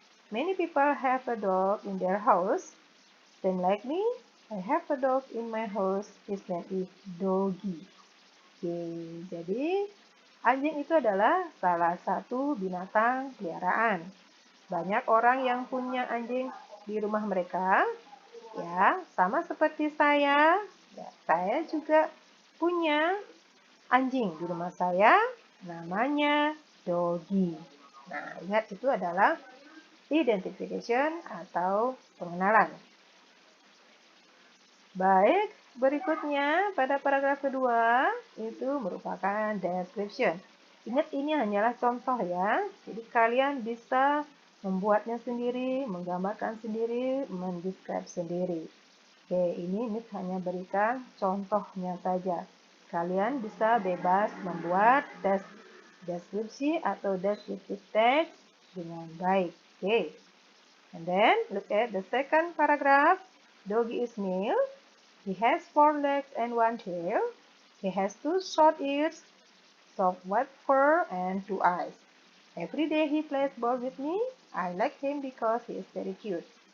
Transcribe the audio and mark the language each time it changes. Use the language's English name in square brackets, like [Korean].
[English] Many people have a dog in their house. Same like me, I have a dog in my house. His name is Doggy. [Indonesian] Oke, jadi anjing itu adalah salah satu binatang peliharaan. Banyak orang yang punya anjing di rumah mereka, ya, sama seperti saya. Ya, saya juga punya anjing di rumah saya, namanya Doggy. Nah, ingat itu adalah identification atau pengenalan. Baik, berikutnya pada paragraf kedua itu merupakan description. Ingat ini hanyalah contoh ya, jadi kalian bisa membuatnya sendiri, menggambarkan sendiri, mendescribe sendiri. Oke, ini Miss hanya berikan contohnya saja. Kalian bisa bebas membuat deskripsi atau descriptive text dengan baik. [English] Oke, and then look at the second paragraph. Doggy is male. He has 4 legs and 1 tail. He has 2 short ears, soft white fur, and 2 eyes. Every day he plays ball with me. I like him because he is very cute.